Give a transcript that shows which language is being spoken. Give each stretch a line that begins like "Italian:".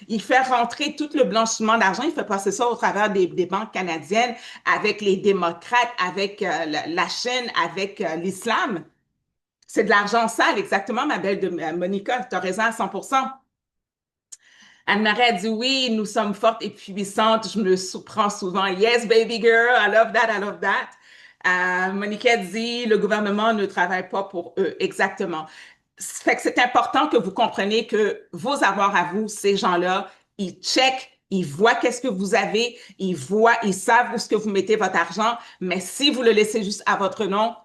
French: Il fait rentrer tout le blanchiment d'argent. Il fait passer ça au travers des banques canadiennes avec les démocrates, avec la Chine, avec l'islam. C'est de l'argent sale, exactement, ma belle Monica. Tu as raison à 100%. Anne-Marie a dit oui, nous sommes fortes et puissantes. Je me surprends souvent.
English: Yes, baby girl, I love that, I love that.
French: Monica dit le gouvernement ne travaille pas pour eux. Exactement. Fait que c'est important que vous compreniez que vos avoirs à vous, ces gens-là, ils checkent, ils voient qu'est-ce que vous avez, ils voient, ils savent où est-ce que vous mettez votre argent, mais si vous le laissez juste à votre nom,